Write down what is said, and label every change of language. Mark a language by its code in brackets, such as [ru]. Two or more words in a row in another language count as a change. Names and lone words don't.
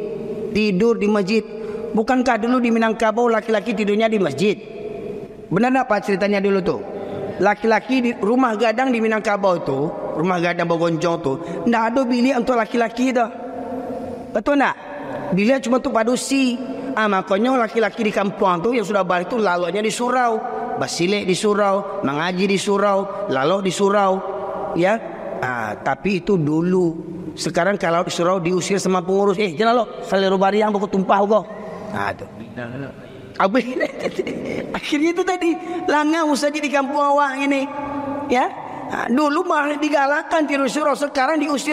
[id] Bukankah dulu di Minangkabau laki-laki tidurnya di masjid? Benar apa ceritanya dulu tuh? Laki-laki di rumah gadang di Minangkabau itu, rumah gadang Bogonjong tuh, nggak ada bilik untuk laki-laki dah. Betul nggak? Bilik cuma untuk padusi. Makanya laki-laki di kampung tuh yang sudah balik tuh laluannya di surau, basilek di surau, mengaji di surau, lalu di surau, ya. Tapi itu dulu. Sekarang kalau di surau diusir sama pengurus, [min] jangan lo, saliru bariang buku tumpah kok. [id] Tuh. Akhirnya itu tadi langang saja di kampung awak ini, ya. Dulu malah digalakan tidur surau, sekarang diusir.